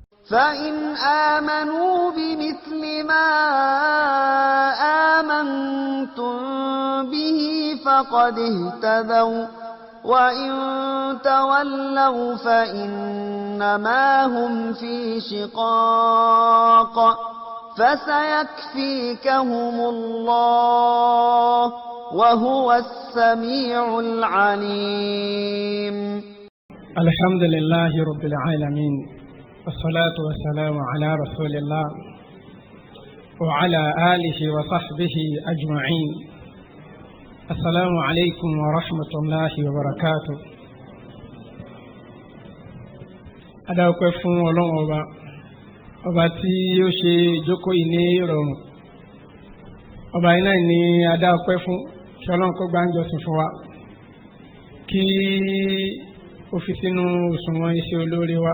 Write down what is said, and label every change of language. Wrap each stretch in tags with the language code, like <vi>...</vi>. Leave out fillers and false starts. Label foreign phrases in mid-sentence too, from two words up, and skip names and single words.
<ar>فإن آمنوا بمثل ما آمنتم به فقد اهتدوا وإن تولوا فإنما هم في شقاق فسيكفيكهم الله وهو السميع العليم. الحمد لله رب العالمين والصلاة والسلام على رسول الله وعلى آله وصحبه أجمعين. السلام عليكم ورحمة الله وبركاته.</ar> <yo>adáwọ̀pẹ́ fún ọlọ́run ọba tí ó ṣe ìjókòó yìí ní ìrọ̀rùn. ọba yìí náà ni adáwọ̀pẹ́ fún kí ọlọ́run kó gbáǹjọ́sìn fún wa, kí ó fi sínú òṣùwọ̀n iṣẹ́ olóore wa.</yo>